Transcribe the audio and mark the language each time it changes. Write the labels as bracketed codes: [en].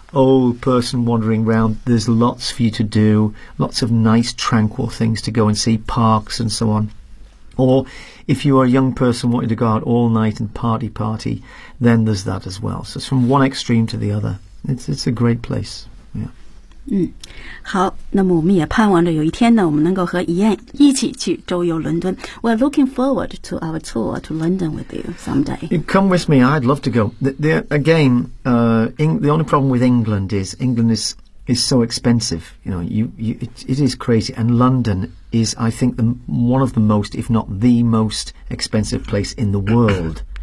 [en] old person wandering around, there's lots for you to do, lots of nice tranquil things to go and see, parks and so on. Or if you are a young person wanting to go out all night and party, then there's that as well. So it's from one extreme to the other. It's a great place. Yeah. [zh] 好，那么我们也盼望着有一天呢，我们能够和Ian一起去周游伦敦。 [en] We're looking forward to our tour to London with you someday. You come with me. I'd love to go. The only problem with England is England is so expensive. You know, it is crazy. And London is, I think, one of the most, if not the most expensive place in the world.